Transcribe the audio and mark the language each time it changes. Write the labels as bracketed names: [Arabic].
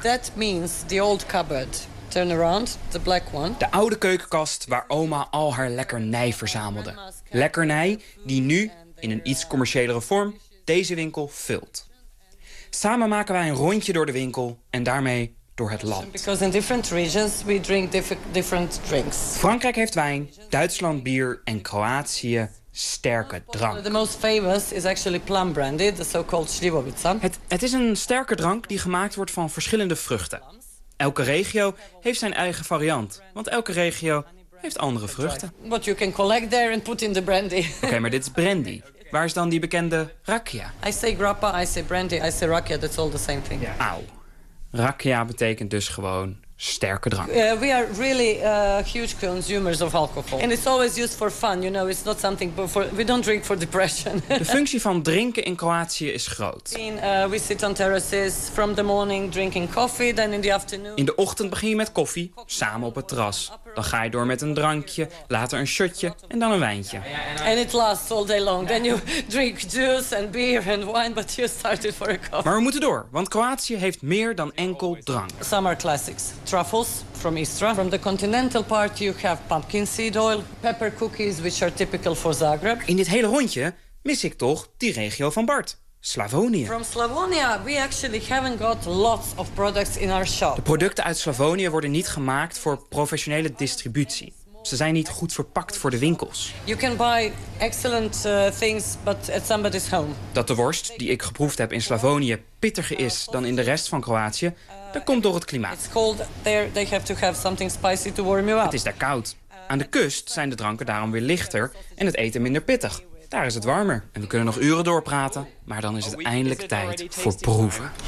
[English] That means the old cupboard. Turn around, the black one. [Dutch] De oude keukenkast waar oma al haar lekkernij verzamelde. Lekkernij die nu, in een iets commerciëlere vorm, deze winkel vult. Samen maken wij een rondje door de winkel en daarmee door het land. [English] Because in different regions we drink different drinks. [Dutch] Frankrijk heeft wijn, Duitsland bier en Kroatië sterke drank. [English] The most famous is actually plum brandy, the so-called slivovica. [Dutch] Het is een sterke drank die gemaakt wordt van verschillende vruchten. Elke regio heeft zijn eigen variant, want elke regio heeft andere vruchten. [English] What you can collect there and put in the brandy. [Dutch] Oké, maar dit is brandy. Waar is dan die bekende rakia? [English] I say grappa, I say brandy, I say rakia, that's all the same thing. [Dutch] Yeah. Au. Rakia betekent dus gewoon sterke drank. [English] We are really huge consumers of alcohol. And it's always used for fun, you know. It's not something for, we don't drink for depression. [Dutch] De functie van drinken in Kroatië is groot. [English] We sit on terraces from the morning drinking coffee, then in the afternoon. [Dutch] In de ochtend begin je met koffie, samen op het terras. Dan ga je door met een drankje, later een shotje en dan een wijntje. [English] And it lasts all day long. Then you drink juice and beer and wine, but you started for a coffee. [Dutch] Maar we moeten door, want Kroatië heeft meer dan enkel drank. [English] Summer classics. Truffles from Istria. From the continental part you have pumpkin seed oil, pepper cookies, which are typical for Zagreb. [Dutch] In dit hele rondje mis ik toch die regio van Bart, Slavonië. [English] From Slavonia, we actually haven't got lots of products in our shop. [Dutch] De producten uit Slavonië worden niet gemaakt voor professionele distributie. Ze zijn niet goed verpakt voor de winkels. [English] You can buy excellent things, but at somebody's home. [Dutch] Dat de worst die ik geproefd heb in Slavonië pittiger is dan in de rest van Kroatië, dat komt door het klimaat. [English] It's cold there, they have to have something spicy to warm you up. [Dutch] Het is daar koud. Aan de kust zijn de dranken daarom weer lichter en het eten minder pittig. daar is het warmer. En we kunnen nog uren doorpraten, maar dan is het eindelijk tijd voor proeven.